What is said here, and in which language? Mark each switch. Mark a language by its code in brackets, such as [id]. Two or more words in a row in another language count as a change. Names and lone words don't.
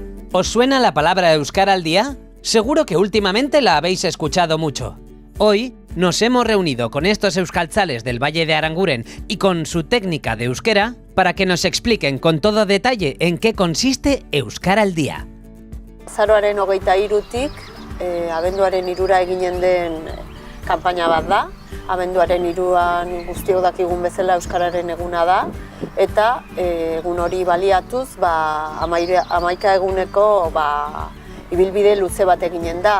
[es] ¿Os suena la palabra Euskara al día? Seguro que últimamente la habéis escuchado mucho. Hoy nos hemos reunido con estos euskaltzales del Valle de Aranguren y con su técnica de euskera para que nos expliquen con todo detalle en qué consiste Euskara al día. [eu] Azaroaren 23tik, abenduaren 3 eginen den kanpaina bat da. Abenduaren 3an guztiok dakigun bezala euskararen eguna da eta egun hori baliatuz 11 eguneko ibilbide luze bat eginen da.